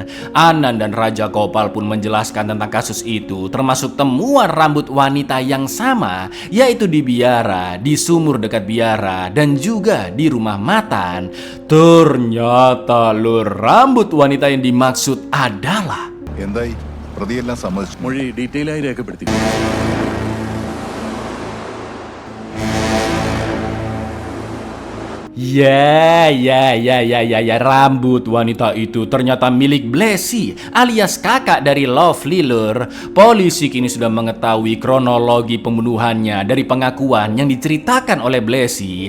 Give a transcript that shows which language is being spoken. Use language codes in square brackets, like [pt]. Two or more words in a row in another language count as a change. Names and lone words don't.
[id] Anan dan Raja Gopal pun menjelaskan tentang kasus itu, termasuk temuan rambut wanita yang sama, yaitu di biara, di sumur dekat biara, dan juga di rumah Matan. Ternyata Lur, rambut wanita yang dimaksud adalah [ml] എന്തായി പ്രതിയെല്ലാം സമ്മതിച്ചു. മൊഴി ഡീറ്റെയിൽ ആയി രേഖപ്പെടുത്തി. [id] Ya, rambut wanita itu ternyata milik Blessy alias kakak dari Lovely Lur. Polisi kini sudah mengetahui kronologi pembunuhannya dari pengakuan yang diceritakan oleh Blessy.